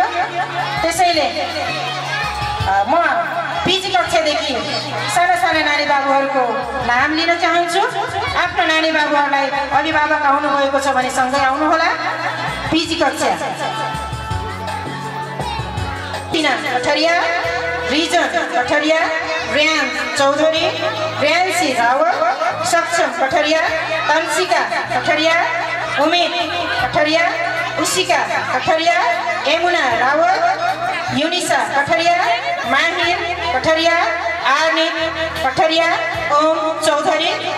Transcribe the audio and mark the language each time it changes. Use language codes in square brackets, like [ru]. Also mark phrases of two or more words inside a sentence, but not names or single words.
[ne] त्यसैले म पिजी कक्षादेखि साना साना नानी बाबुहरूको नाम लिन चाहन्छु। आफ्नो नानी बाबुहरूलाई अभिभावक आउनुभएको छ भने सँगै आउनुहोला। पिजी कक्षा टिना कठरिया, रिजन कठरिया, रियान चौधरी, रियान्सी रावत, सक्षम कठरिया, तन्सिका कठरिया, उमेद कठरिया, उसिका कठरिया, यमुना रावत, युनिसा कठरिया, माहिर कठरिया, आर्निक कठरिया, ओम चौधरी।